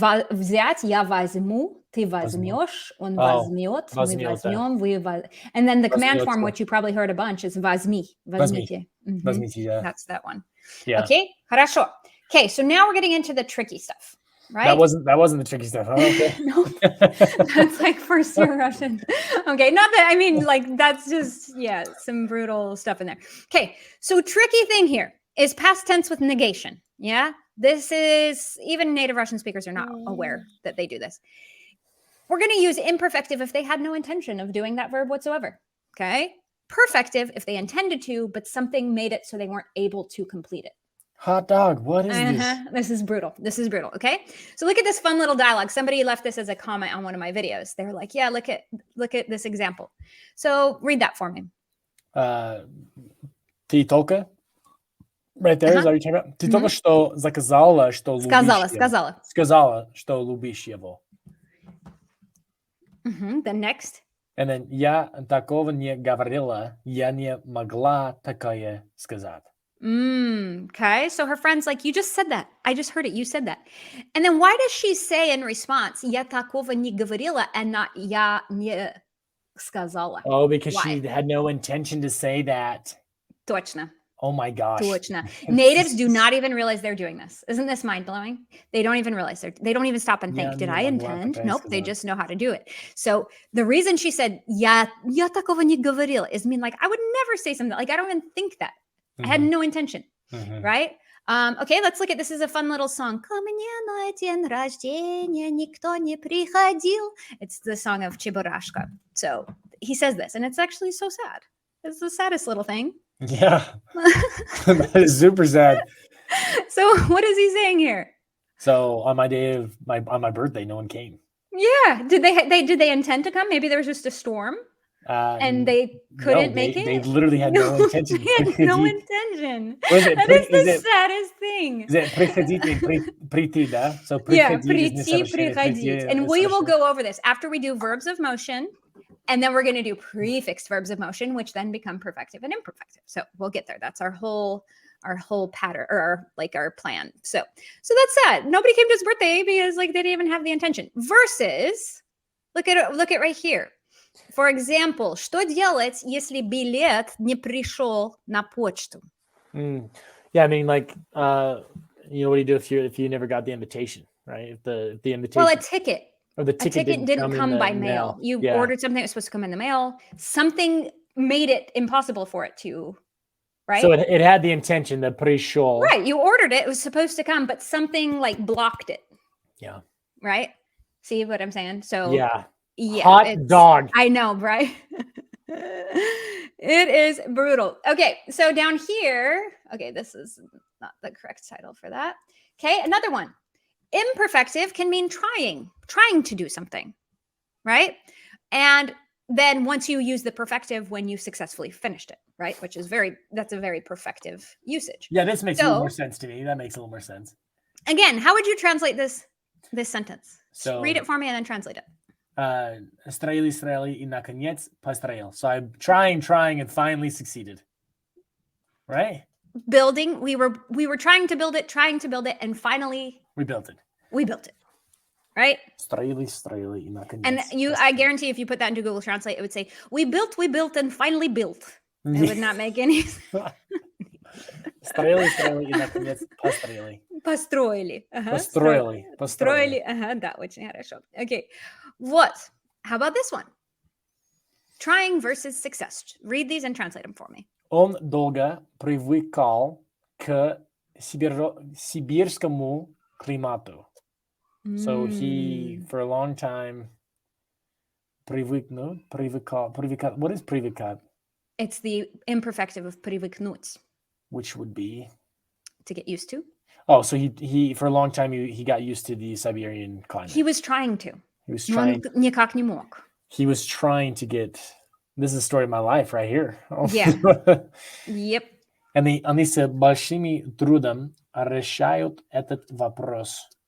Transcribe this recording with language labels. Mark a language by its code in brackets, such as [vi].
[ru] Взять, я возьму, ты возьмешь, он возьмет, мы возьмем, вы возьмем. [en] And then the command form, which you probably heard a bunch, is [ru] возьми, возьмите. Возьмите, yeah. [en] That's that one. Yeah. Okay, [ru] хорошо. [en] Okay, so now we're getting into the tricky stuff, right? That wasn't the tricky stuff. Oh, okay. No, that's like first year Russian. Okay, not that, I mean, like that's just, some brutal stuff in there. Okay, so tricky thing here is past tense with negation. Yeah, this is, even native Russian speakers are not aware that they do this. We're going to use imperfective if they had no intention of doing that verb whatsoever. Okay, perfective if they intended to, but something made it so they weren't able to complete it. Hot dog. What is this? This is brutal. This is brutal. Okay. So look at this fun little dialogue. Somebody left this as a comment on one of my videos. They were like, yeah, look at this example. So read that for me. [ru] Ты только... [en] Right there, is that what you're talking about? [ru] Ты только что заказала, что любишь его. Сказала, что любишь его. [en] Then next. And then [ru] я такого не говорила, я не могла такое сказать. [en] Okay, so her friend's like, you just said that. I just heard it. You said that. And then why does she say in response, [ru] я такого не говорила, [en] and not [ru] я не сказала? [en] Oh, because she had no intention to say that. [ru] Точно. [en] Oh my gosh. [ru] Точно. [en] Natives do not even realize they're doing this. Isn't this mind-blowing? They don't even realize they don't even stop and think, did I intend? Nope, they just know how to do it. So the reason she said, [ru] я такого не говорила, [en] is mean like, I would never say something, like I don't even think that. I had no intention, right? Okay, let's look at, this is a fun little song. [ru] Ко мне на день рождения никто не приходил. [en] It's the song of Чебурашка. So he says this, and it's actually so sad. It's the saddest little thing. Yeah, that is super sad. So what is he saying here? So on my day of on my birthday, no one came. Yeah, did they intend to come? Maybe there was just a storm, and they couldn't make it. They literally had no intention. They had no intention. That is the saddest thing. Is it приходить and прийти, [ru] да? [en] So [ru] yeah, прийти, приходить. [en] And we will go over this after we do verbs of motion. And then we're going to do prefixed verbs of motion, which then become perfective and imperfective. So we'll get there. That's our whole pattern, or our plan. So that's sad. Nobody came to his birthday because they didn't even have the intention. Versus, look at right here. [ru] For example, что делать, если билет не пришел на почту? [en] Yeah, I mean, what do you do if you never got the invitation, right? If the invitation. Well, a ticket. Or the ticket didn't come by mail. You ordered something that was supposed to come in the mail. Something made it impossible for it to, right? So it had the intention, the пришел. Right. You ordered it. It was supposed to come, but something blocked it. Yeah. Right? See what I'm saying? So yeah. Hot dog. I know, right? It is brutal. Okay. So down here, okay, this is not the correct title for that. Okay. Another one. Imperfective can mean trying to do something, right? And then once you use the perfective when you successfully finished it, right? Which is that's a very perfective usage. Yeah, this makes a little more sense to me. That makes a little more sense. Again, how would you translate this sentence? So read it for me and then translate it. [ru] Строили, и наконец построил. [en] So I'm trying, and finally succeeded. Right? Building, we were trying to build it, and finally we built it. Right? [ru] Строили, и наконец. [en] And I guarantee if you put that into Google Translate, it would say, we built, and finally built. It would not make any sense. [ru] Строили, и наконец построили. Построили. Построили. Да, очень хорошо. [en] Okay. What? How about this one? Trying versus success. Read these and translate them for me. [ru] Он долго привыкал к сибирскому климату. [en] So he, for a long time, привыкал. What is привыкать? It's the imperfective of привыкнуть. Which would be? To get used to. Oh, so he for a long time, he got used to the Siberian climate. He was trying to. He was trying. [ru] Никак не мог. [en] He was trying to get... This is the story of my life right here. Yeah. Yep. [ru] Они с большим трудом решают этот вопрос.